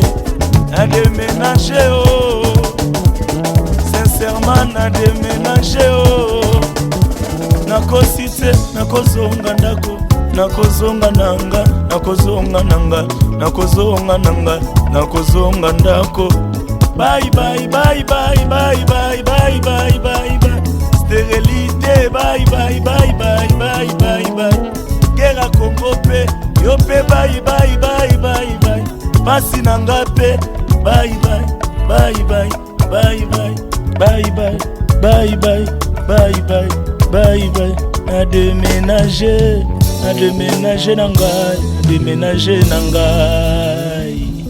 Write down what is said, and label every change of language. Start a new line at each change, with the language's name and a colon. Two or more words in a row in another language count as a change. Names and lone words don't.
Lingala: Na déménager oh, sincèrement na déménager oh. Nakosite, nakozonga ndako, nakozonga nanga, nakozonga nanga, nakozonga nanga, nakozonga ndako.
English: Bye bye bye bye bye bye bye bye bye bye. Stérilité, bye bye bye bye bye bye bye.
French: Guerre à
English: Congo
Lingala: pe, yo pe
English: bye bye bye bye bye.
Lingala: Pasi nanga pe,
English: bye bye bye bye bye bye bye bye bye bye bye bye bye bye.
Lingala: A déménager nangai, a déménager nangai.